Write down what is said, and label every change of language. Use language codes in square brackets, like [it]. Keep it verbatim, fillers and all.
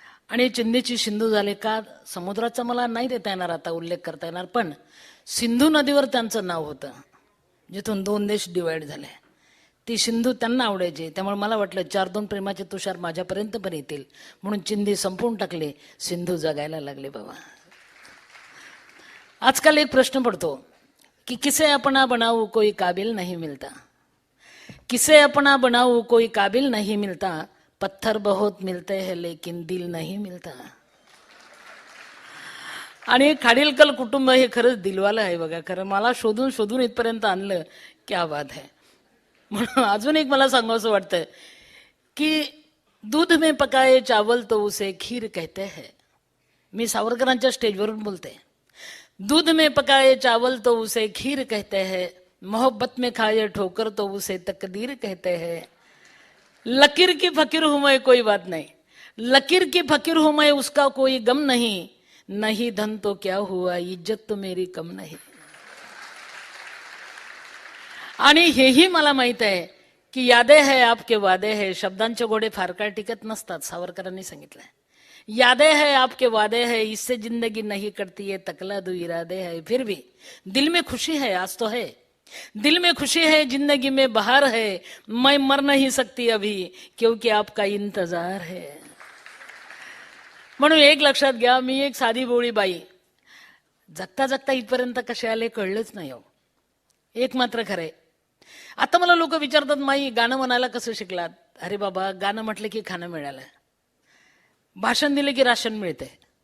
[mr] आणि चिंधेची सिंधू झाले का, समुद्राचा मला नाही देता येणार आता उल्लेख करता येणार, पण सिंधू नदीवर त्यांचं नाव होतं, जिथून दोन देश डिवाईड झाले. ती सिंधू त्यांना आवडायची, त्यामुळे मला वाटलं चार दोन प्रेमाचे तुषार माझ्यापर्यंत पण येतील, म्हणून चिंधी संपवून टाकले, सिंधू जगायला लागले. बाबा आजकाल एक प्रश्न पडतो की [hi] किसे अपना बनाऊ कोई काबिल नहीं मिलता, किसे अपना बनाऊ कोई काबिल नहीं मिलता, पत्थर बहुत मिलते हैं लेकिन दिल नहीं मिलता. [mr] आणि खाडीलकल कुटुंब हे खरंच दिलवालं आहे बघा, खरं मला शोधून शोधून इथपर्यंत आणलं, [hi] क्या बात है. [mr] म्हणून अजून एक मला सांगावंसं वाटतं की [hi] दूध में पकाए चावल तो उसे खीर कहते हैं. [mr] मी सावरकरांच्या स्टेजवरून बोलते. [hi] दूध में पकाए चावल तो उसे खीर कहते हैं, मोहब्बत में खाए ठोकर तो उसे तकदीर कहते हैं. लकीर की फकीर हूं मैं कोई बात नहीं, लकीर की फकीर हूं मैं उसका कोई गम नहीं, नहीं धन तो क्या हुआ, इज्जत तो मेरी कम नहीं. आणि हेही मला माहित आहे की यादे है आपके वादे है, शब्दांचे घोडे फार काळ टिकत नसतात, सावरकरांनी सांगितलंय. यादे है आपके वादे है, इससे जिंदगी नहीं कटती है, तकला दो इरादे है. फिर भी दिल में खुशी है, आज तो है, दिल में खुशी है, जिंदगी में बहार है, मैं मर नहीं सकती अभी क्योंकि आपका इंतजार है. [mr] म्हणून एक लक्षात घ्या, मी एक साधी बोळी बाई, जगता जगता इथपर्यंत कसे आले कळलंच नाही. हो एक मात्र खरंय, आता मला लोक विचारतात, माई गाणं म्हणायला कसं शिकलात. अरे बाबा, गाणं म्हटलं की खाणं मिळालं, भाषण दिले की राशन मिळते.